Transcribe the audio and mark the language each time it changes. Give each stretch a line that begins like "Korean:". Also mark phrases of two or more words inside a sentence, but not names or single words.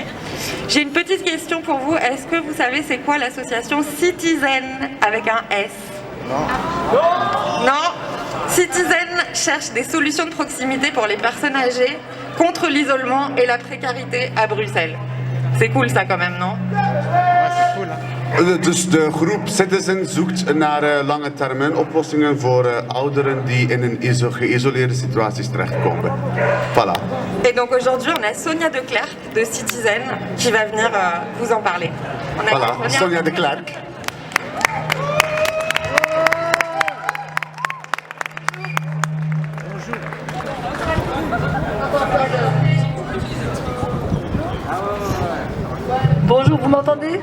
French: J'ai une petite question pour vous. Est-ce que vous savez c'est quoi l'association Citizen avec un S? Non. Citizen cherche des solutions de proximité pour les personnes âgées contre l'isolement et la précarité à Bruxelles. C'est cool ça quand même, non?
Dutch: Dus de groep Citizen zoekt naar lange termijn oplossingen voor ouderen die in een geïsoleerde situaties terechtkomen.
French: Voilà. Et donc aujourd'hui on a Sonia de Klerk de Citizen qui va venir vous en parler. Voilà, Sonia de Klerk. Bonjour, vous m'entendez?